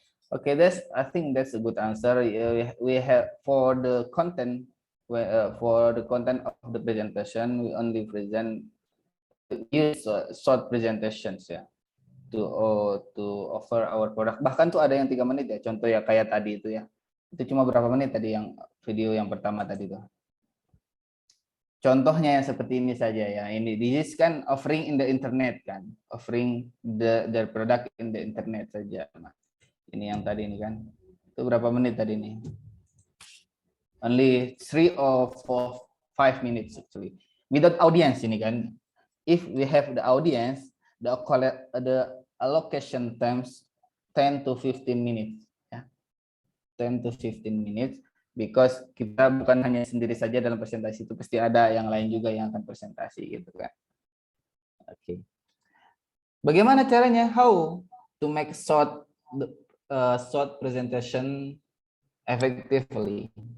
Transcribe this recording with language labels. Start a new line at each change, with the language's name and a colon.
English: Okay, I think that's a good answer. We have for the content of the presentation, we only use short presentations ya. To offer our product.
Indonesian: Bahkan tuh ada yang 3 menit ya, contoh ya kayak tadi itu ya. Itu cuma berapa menit tadi yang video yang pertama tadi tuh. Contohnya yang seperti ini saja ya. Ini this kan
English: offering in the internet
Indonesian: kan.
English: Offering their product in the internet
Indonesian: saja. Nah, ini yang tadi ini kan. Itu berapa menit tadi ini?
English: Only 3 or 5 minutes actually. Without audience
Indonesian: ini kan.
English: If we have the audience, the allocation times 10 to 15 minutes ya. 10 to 15 minutes because
Indonesian: kita bukan hanya sendiri saja dalam presentasi itu, pasti ada yang lain juga yang akan presentasi gitu kan. Oke. Bagaimana caranya?
English: How to make short presentation effectively?